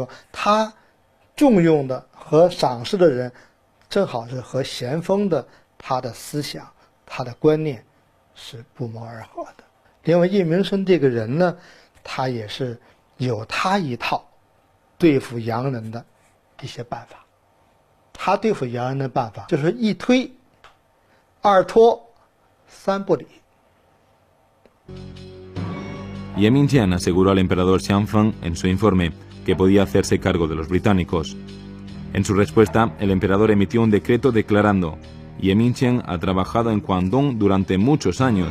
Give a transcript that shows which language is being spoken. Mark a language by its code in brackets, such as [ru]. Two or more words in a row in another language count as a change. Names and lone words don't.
[zh] 他重用的和赏识的人，正好是和咸丰的他的思想、他的观念是不谋而合的。另外，叶明琛这个人呢，他也是有他一套对付洋人的一些办法。他对付洋人的办法就是一推、二拖、三不理。 [es] Ye Mingqian aseguró al emperador Xianfeng en su informe que podía hacerse cargo de los británicos. En su respuesta, el emperador emitió un decreto declarando: Ye Mingqian ha trabajado en Guangdong durante muchos años.